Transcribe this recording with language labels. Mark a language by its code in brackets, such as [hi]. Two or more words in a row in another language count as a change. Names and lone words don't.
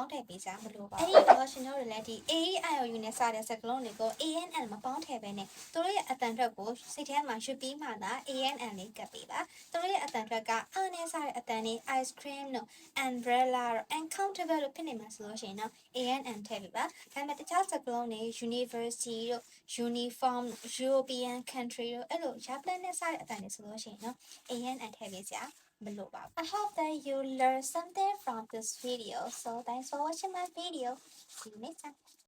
[my] င်းထည့်ပေးကြမလို့ပါ။အဲ့ဒီတော့ရှင်တို့တွေလည်းဒီ AEIOU နဲ့စတဲ့စကားလုံးတွေကို ANN မပေါင်းထည့်ဘဲနဲ့သူတို့ရဲ့အတန်ထွက်ကိုစိတ်ထဲမှာရွှေ့ပြီးမှသာ ANN လေးကပ်ပေးပါ။သူတို့ရဲ့အတန်ထွက်ကနဲ့စတဲ့အတန်တွေ [en] ice cream [my] တို့ umbrella တို့ uncountable လို့ဖြစ်နေမှာဆိုလို့ရှိရင်တော့ ANN ထည့်ပေးပါ။ဒါပေမဲ့တခြားစကားလုံးတွေ university တို့ uniform, [en] European country [my] တို့အဲ့လို ya play နဲ့စတဲ့အတန်တွေဆိုလို့ရှိရင်တော့ ANN ထည့်ပေးစရာမလိုပါဘူး။ [en] I hope that you learned something from this video. So thanks for watching my video. See you next time.